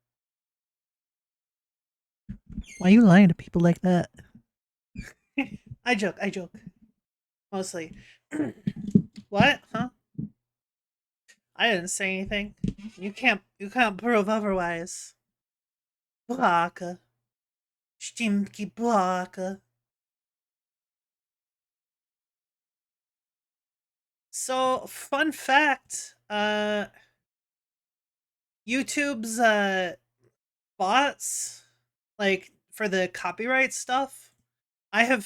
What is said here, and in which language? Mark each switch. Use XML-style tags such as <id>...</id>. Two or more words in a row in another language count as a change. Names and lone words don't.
<en>Why are you lying to people like that? I joke. Mostly. What? Huh? I didn't say anything. You can't prove otherwise. Baka. Stimky Baka. So, fun fact, YouTube's bots, like for the copyright stuff, I have</en>